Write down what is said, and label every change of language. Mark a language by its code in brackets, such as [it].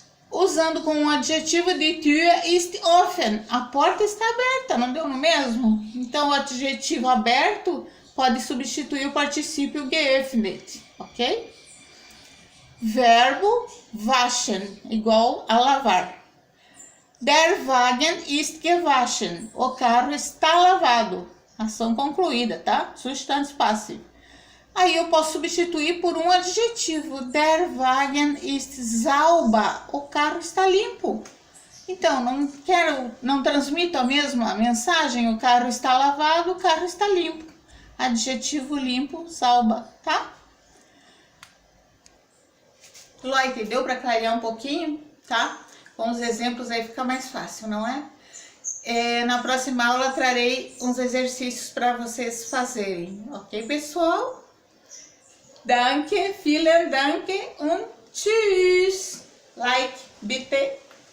[pt] Usando com um adjetivo, [de] die Tür ist offen. [pt] A porta está aberta, não deu no mesmo? Então, o adjetivo aberto pode substituir o particípio geöffnet, ok? Verbo waschen, igual a lavar. [de] Der Wagen ist gewaschen. [pt] O carro está lavado. Ação concluída, tá? Zustand passivo. Aí eu posso substituir por um adjetivo. [de] Der Wagen ist sauber. [pt] O carro está limpo. Então, não transmito a mesma mensagem. O carro está lavado, o carro está limpo. Adjetivo limpo, sauber, tá? Leute, deu para clarear um pouquinho, tá? Com os exemplos aí fica mais fácil, não é? Na próxima aula trarei uns exercícios para vocês fazerem, ok, pessoal? [de] Danke, vielen Dank und tschüss. Like, bitte.